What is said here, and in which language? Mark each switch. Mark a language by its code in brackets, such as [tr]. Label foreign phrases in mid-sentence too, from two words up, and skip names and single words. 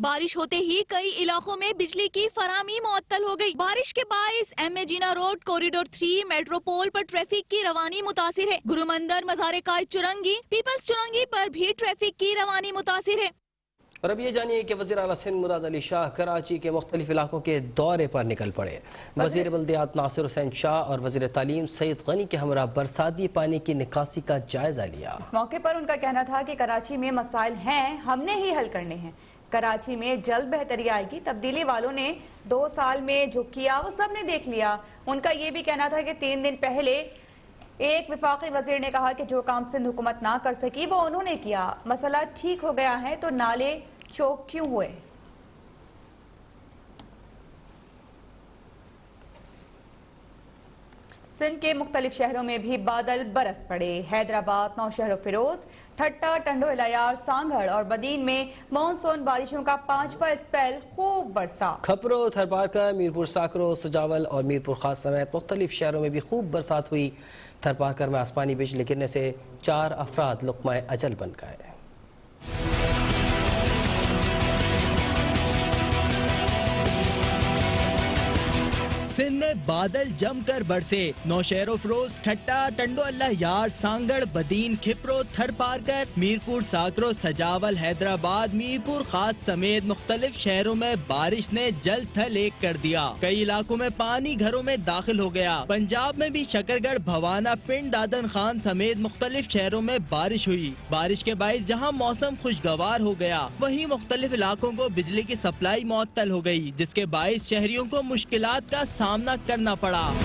[ur] بارش ہوتے ہی کئی علاقوں میں بجلی کی فراہمی معطل ہو گئی. بارش کے باعث MA جناح روڈ، کوریڈور 3، میٹروپول پر ٹریفک کی روانی متاثر ہے. گرومندر، مزار قائد چورنگی، پیپلز چورنگی پر بھی ٹریفک کی روانی متاثر ہے. اور اب یہ جانیے کہ وزیر اعلیٰ سندھ مراد علی شاہ کراچی کے مختلف علاقوں کے دورے پر نکل پڑے. وزیر بلدیات ناصر حسین شاہ اور وزیر تعلیم سعید غنی کے ہمراہ برساتی پانی کی نکاسی کا جائزہ لیا. اس موقع پر ان کا کہنا تھا کہ کراچی میں مسائل ہیں، ہم نے ہی حل کرنے ہیں. کراچی میں جلد بہتری آئے گی۔ تبدیلی والوں نے 2 سال میں جو کیا وہ سب نے دیکھ لیا. ان کا یہ بھی کہنا تھا کہ 3 دن پہلے ایک وفاقی وزیر نے کہا کہ جو کام سندھ حکومت نہ کر سکی وہ انہوں نے کیا. مسئلہ ٹھیک ہو گیا ہے تو نالے چوک کیوں ہوئے? سندھ کے مختلف شہروں میں بھی بادل برس پڑے. حیدرآباد، نوشہرو فیروز، ٹھٹہ، ٹنڈو الہ یار، سانگھڑ اور بدین میں مون سون بارشوں کا 5واں اسپیل خوب برسا. کھپرو، تھرپارکر، میرپور ساکرو، سجاول اور میرپور خاص سمیت مختلف شہروں میں بھی خوب برسات ہوئی. تھرپارکر میں آسمانی بجلی گرنے سے 4 افراد لقمہ اجل بن گئے. سندھ میں بادل جم کر برسے. نوشہرو فیروز، ٹھٹہ، ٹنڈو اللہ یار، سانگھڑ، بدین، کھپرو، تھرپارکر، میرپور ساکرو، سجاول، حیدرآباد، میرپور خاص سمیت مختلف شہروں میں بارش نے جل تھل ایک کر دیا. کئی علاقوں میں پانی گھروں میں داخل ہو گیا۔ پنجاب میں بھی شکرگڑھ، بھوانہ، پنڈ، دادن خان سمیت مختلف شہروں میں بارش ہوئی. بارش کے باعث جہاں موسم خوشگوار ہو گیا، وہیں مختلف علاقوں کو بجلی کی سپلائی معطل ہو گئی، جس کے باعث شہریوں کو مشکلات کا سامنا کرنا پڑا.